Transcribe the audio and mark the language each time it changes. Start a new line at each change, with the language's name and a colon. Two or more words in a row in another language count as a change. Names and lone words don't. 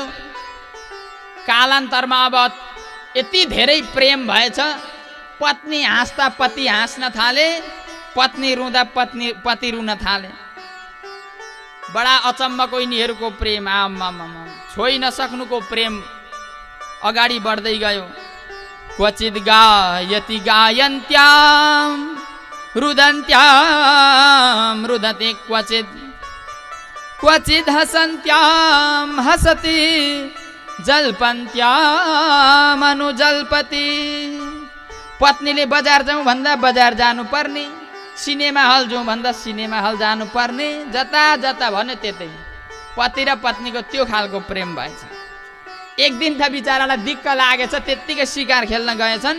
Nepali: कालान्तरमा अब यति धेरै प्रेम भएछ, पत्नी हाँस्दा पति हाँस्न थाले, पत्नी रुँदा पति रुन थाले। बडा अचम्मको यिनीहरूको प्रेम, आमामामा छोइ नसक्नुको प्रेम अगाडि बढ्दै गयो।
Sanskrit: क्वचित गायति गायन्त्याम रुदन्त्याम रुदते क्वचित, क्वचित हसन्त्याम हसति जल्पन्त्याम अनुजल्पति।
Nepali: पत्नीले बजार जाउँ भन्दा बजार जानुपर्ने, सिनेमा हल जाउँ भन्दा सिनेमा हल जानुपर्ने, जता जता भन्यो त्यतै। पति र पत्नीको त्यो खालको प्रेम भएछ। एक दिन त बिचारालाई दिक्क लागेछ, त्यत्तिकै शिकार खेल्न गएछन्।